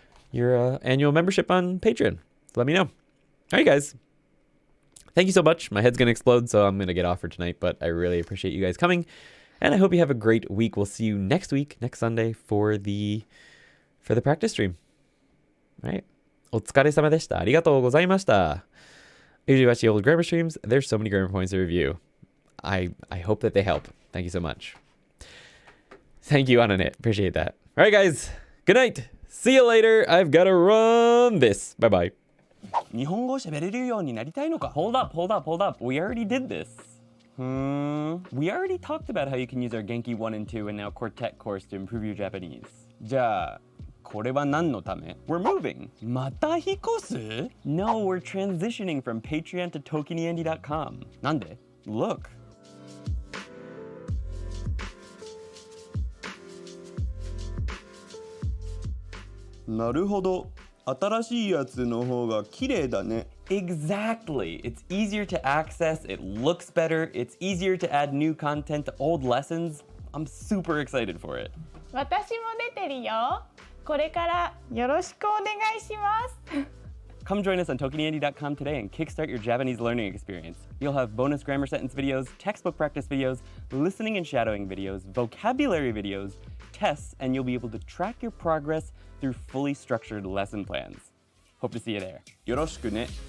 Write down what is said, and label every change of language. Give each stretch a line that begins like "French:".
English: your annual membership on Patreon. So let me know. All right, guys. Thank you so much. My head's going to explode, so I'm going to get off for tonight, but I really appreciate you guys coming. And I hope you have a great week. We'll see you next week, next Sunday, for the practice stream. All right.
Japanese: お疲れ様でした。ありがとうございました。
English: Usually watch the old grammar streams. There's so many grammar points to review. I hope that they help. Thank you so much. Thank you, Anane. Appreciate that. All right, guys. Good night. See you later. I've got to run this. Bye-bye.
Japanese: 日本語喋れるようになりたいのか?
English: Hold up. We already did this. We already talked about how you can use our Genki 1 and 2 and now Quartet course to improve your Japanese.
Japanese: じゃあ、これは何のため?
English: We're moving.
Japanese: また引っ越す?
English: No, we're transitioning from Patreon to ToKiniAndy.com.
Japanese: なんで?Look. なるほど。新しいやつの方が綺麗だね。
English: Exactly. It's easier to access, it looks better, it's easier to add new content to old lessons. I'm super excited for it.
Japanese: 私も出てるよ。これからよろしくお願いします。
English: Come join us on ToKiniAndy.com today and kickstart your Japanese learning experience. You'll have bonus grammar sentence videos, textbook practice videos, listening and shadowing videos, vocabulary videos, tests, and you'll be able to track your progress through fully structured lesson plans. Hope to see you there.
Japanese: よろしくね。